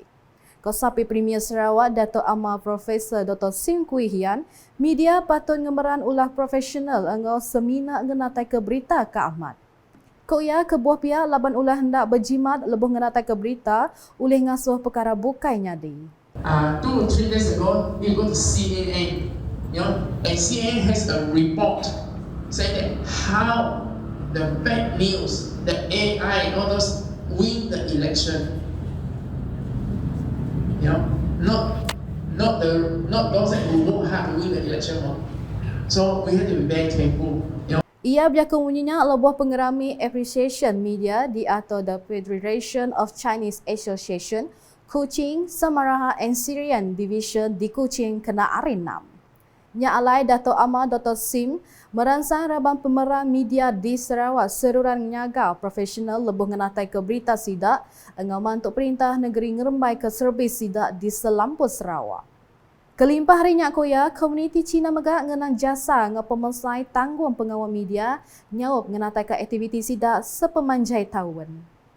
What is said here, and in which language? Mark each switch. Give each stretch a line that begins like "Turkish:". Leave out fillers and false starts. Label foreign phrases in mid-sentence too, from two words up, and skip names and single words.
Iban: Kosapi Premier Sarawak Dato' Amar Profesor Dr. Sim Kui Hian, media patut ngemeran ulah profesional engau semina ngenatai ke berita ke amat. Kau ya kebuah pihak laban ulah hendak berjimat lebuh ngenatai ke berita oleh ngasuh perkara bukai nyadi.
English: 2 or 3 days ago, we go to CNN, and CNN has a report saying that how the bad news, the AI and all those win the election. Not those that who work hard to win the election. So we have to be very careful.
Iban: Ia berjaka bunyinya lebuh pengerami appreciation media di atau the Federation of Chinese Association, Kuching, Samaraha and Syrian Division di Kuching kena arinam. Nya alai Dato' Amar Dr. Sim merangsang rabang pemeran media di Sarawak seruran nyaga profesional lebuh ngenatai ke berita sidak engau mantuk perintah negeri ngerembai ke servis sidak di selampus Sarawak. Kelimpah harinya koya, komuniti Cina megak ngenang jasa ngau pemesai tanggung pengawal media nyaup ngenatai ke aktiviti sidak sepemanjai tahun.